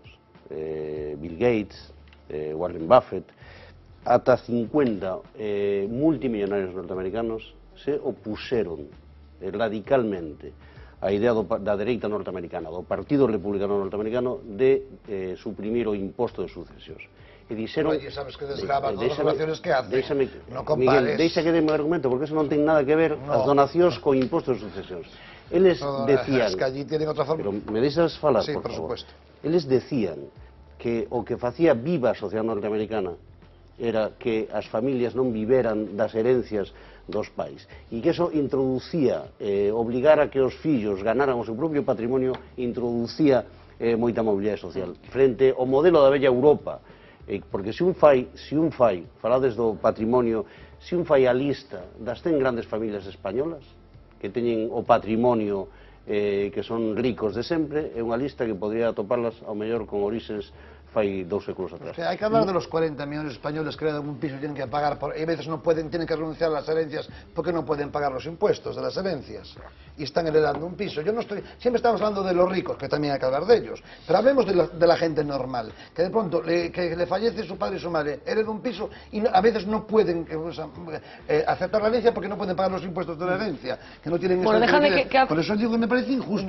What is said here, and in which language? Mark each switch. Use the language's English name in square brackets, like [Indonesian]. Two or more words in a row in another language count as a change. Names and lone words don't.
[Galician] Bill Gates, Warren Buffett, ata 50 multimillonarios norteamericanos se opuseron radicalmente a idea da dereita norteamericana, do Partido Republicano norteamericano, de suprimir o imposto de sucesións. E dixeron... [Spanish] Oye, sabes que desgrava todas as donaciones que hace. No Miguel, compares. [Galician] deixa que deme argumento, porque eso non ten nada que ver as donacións co imposto de sucesións. Eles decían... [Spanish] Es que allí tienen otra forma. [Galician] Pero me deixas falar, sí, [Spanish] por favor. Supuesto. [Galician] Eles decían que o que facía viva a sociedade norteamericana era que as familias non viveran das herencias dos pais e que eso introducía, obligar a que os fillos ganaran o seu propio patrimonio, introducía moita mobilidade social frente ao modelo da bella Europa, porque se un fai, falades do patrimonio, se un fai a lista das 100 grandes familias españolas que teñen o patrimonio que son ricos de sempre, é unha lista que podría atoparlas ao mellor con orixes fai 2 séculos atrás. [Spanish] Hay que hablar de los 40 millones de españoles que heredan un piso y tienen que pagar, y a veces no pueden, tienen que renunciar a las herencias porque no pueden pagar los impuestos de las herencias y están heredando un piso. Yo no estoy, siempre estamos hablando de los ricos, que también hay que hablar de ellos, pero hablemos de la gente normal, que de pronto que le fallece su padre y su madre, hereda un piso y a veces no pueden aceptar la herencia porque no pueden pagar los impuestos de la herencia, que no tienen por eso digo que me parece injusto.